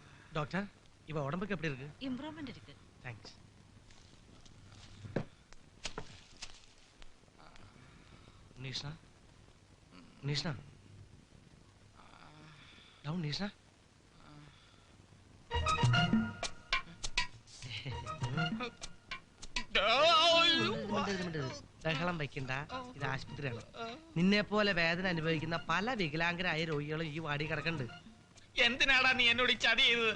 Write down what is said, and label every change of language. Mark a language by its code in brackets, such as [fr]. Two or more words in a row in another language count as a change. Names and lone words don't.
[ta] டாக்டர் இவ உடம்புக்கு எப்படி இருக்கு? இம்ப்ரூவ்மென்ட் இருக்கு. தேங்க்ஸ். நிஷா நிஷா டவுன் நிஷா. [ml] ബഹളം വയ്ക്കണ്ട, ഇത് ആശുപത്രിയാണ്. നിന്നെ പോലെ വേദന അനുഭവിക്കുന്ന പല വികലാംഗരായ രോഗികളും ഈ വാടി കിടക്കുന്നുണ്ട്. എന്തിനാടാ നീ എന്നോട് ചതി ചെയ്തത്?